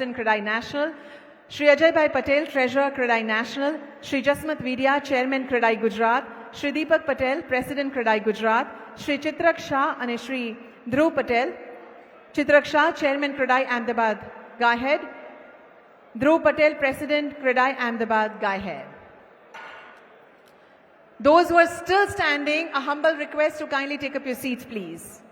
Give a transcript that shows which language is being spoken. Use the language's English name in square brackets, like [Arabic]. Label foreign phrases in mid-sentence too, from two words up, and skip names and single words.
[English] President Credai National, Shri Ajay Patel, Treasurer Credai National, Shri Jasmat Vidya, Chairman Credai Gujarat, Shri Deepak Patel, President Credai Gujarat, Shri Chitrak Shah and Shri Dhruv Patel. Chitrak Shah, Chairman Credai Ahmedabad, go ahead. Dhruv Patel, President Credai Ahmedabad, go ahead. Those who are still standing, a humble request to kindly take up your seats, please.